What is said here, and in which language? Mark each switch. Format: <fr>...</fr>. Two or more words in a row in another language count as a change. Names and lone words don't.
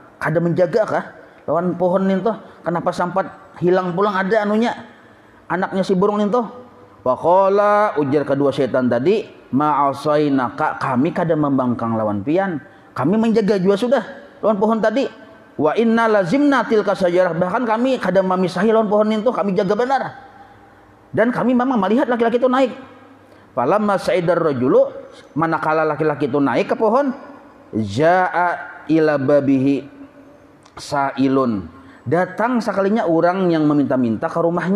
<bjn>Kada menjaga kah? Lawan pohon ninto, kenapa sampai hilang pulang ada anunya? Anaknya si burung ninto. Faqala ujar kedua setan tadi, ma'asainaka, kami kada membangkang lawan pian. Kami menjaga jua sudah lawan pohon tadi.</bjn> <ar>وإنا لزمنا تلك الشجرة,</ar> <bjn>bahkan kami kada memisahi lawan pohon ninto, kami jaga benar. Dan kami memang melihat laki-laki itu naik.</bjn> <ar>فلما صعد الرجل,</ar> <bjn>manakala laki-laki itu naik ke pohon,</bjn> <ar>جاء إلى بابه سائل,</ar> <bjn>datang sekalinya orang yang meminta-minta ke rumahnya.</bjn>